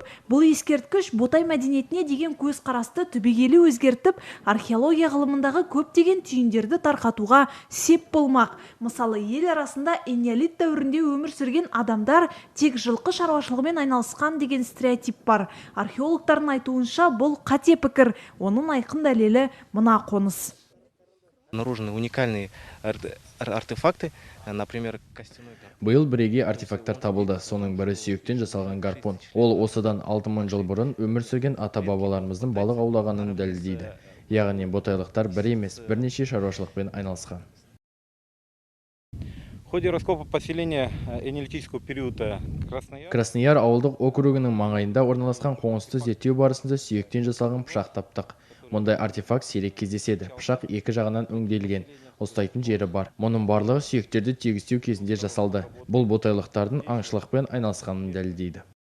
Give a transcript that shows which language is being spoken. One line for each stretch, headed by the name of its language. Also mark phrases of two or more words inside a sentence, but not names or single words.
Kazakh: Бұл ескерткіш Ботай мәдениетіне деген көзқарасты түбегейлі өзгертіп, археология ғылымындағы көптеген түйіндерді тарқатуға сеп болмақ. Мысалы, ел арасында энеолит дәуірінде өмір сүрген адамдар тек жылқы шаруашылығымен айналысқан деген стереотип бар. Археологтардың айтуынша бұл қате пікір. Оның айқын дәлелі мына қоныс.
Russian: Обнаружены уникальные артефакты, например, костяной гарпун.
Kazakh: Биыл бірегей артефакттар табылды. Соның бірі сүйектен жасалған гарпун. Ол осыдан 6000 жыл бұрын өмір сүрген ата-бабаларымыздың балық аулағанын дәлелдейді. Яғни ботайлықтар бір емес, бірнеше шаруашылықпен айналысқан.
Russian: В ходе раскопа поселения энеолитического периода
Kazakh: Краснояр ауылдық округінің маңайында орналасқан қоңысты зерттеу барысында сүйектен жасалған пышақ таптық. Мұндай артефакт сирек кездеседі. Пышақ екі жағынан өңделген, ұстайтын жері бар. Мұның барлығы сүйектерді тегістеу кезінде жасалды. Бұл ботайлықтардың аңшылықпен айналысқанын дәлелдейді.